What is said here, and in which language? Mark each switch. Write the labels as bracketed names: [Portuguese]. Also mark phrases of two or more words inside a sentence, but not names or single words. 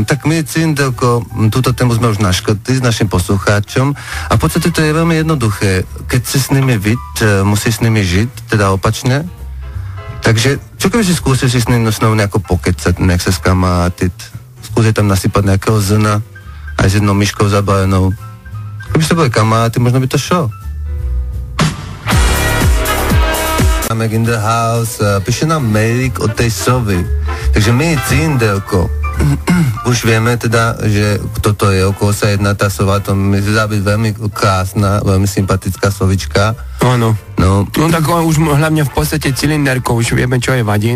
[Slovak] Tak my, Cylindelko, túto tému sme už naškrtli s našim poslucháčom a v podstate to je veľmi jednoduché. Keď si s nimi musíš s nimi žiť, teda opačne. Takže, čo keby si skúsil si s nimi nejako pokecať, nejak sa skamarátiť, skúsiť tam nasypať nejakého zrna, aj s jednou myškou zabalenou. Keby ste boli kamaráti, možno by to šlo. [English] Mac in the house, [Slovak] píše nám mailik od tej sovy. Takže my, Cylindelko, už vieme teda, že kto to je, o koho sa jedná tá sova, to mi zdá byť veľmi krásna, veľmi sympatická sovička. Áno. No tak už hlavne v podstate Cylinderko, už vieme, čo je vadí.